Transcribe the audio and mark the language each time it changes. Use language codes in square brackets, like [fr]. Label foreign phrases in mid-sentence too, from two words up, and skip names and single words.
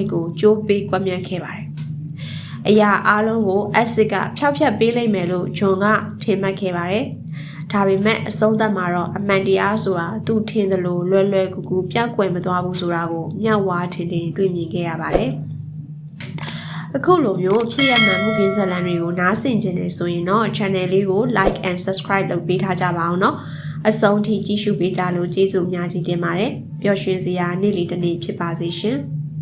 [my] ကိုကြိုးပေးကွပ်မျက်ခဲ့ပါတယ်။အရာအားလုံးကိုအက်ဆစ်ကဖျောက်ဖျက်ပေးလိုက်မယ်လို့ဂျွန်ကထင်မှတ်ခဲ့ပါတယ်။ဒါပေမဲ့အဆုံးသတ်မှာတော့အမှန်တရားဆိုတာသူထင်သလိုလွယ်လွယ်ကူကူပြောက်ကွယ်မသွားဘူးဆိုတာကိုမျက်ဝါးထင်ထင်တွေ့မြင်ခဲ့ရပါတယ်။အခုလိုမျိုးဖြစ်ရမှန်မှုခင်းဇာတ်လမ်းတွေကိုနားဆင်ကြနေဆိုရင်တော့ channel လေးကို [en] like and subscribe [my] လုပ်ပေးထားကြပါအောင်နော်အဆုံးထိကြည့်ရှုပေးကြလို့ကျေးဇူးအများကြီးတင်ပါတယ်ပျော်ရွှင်စရာနေ့လေးတစ်နေ့ဖြစ်ပါစေရှင်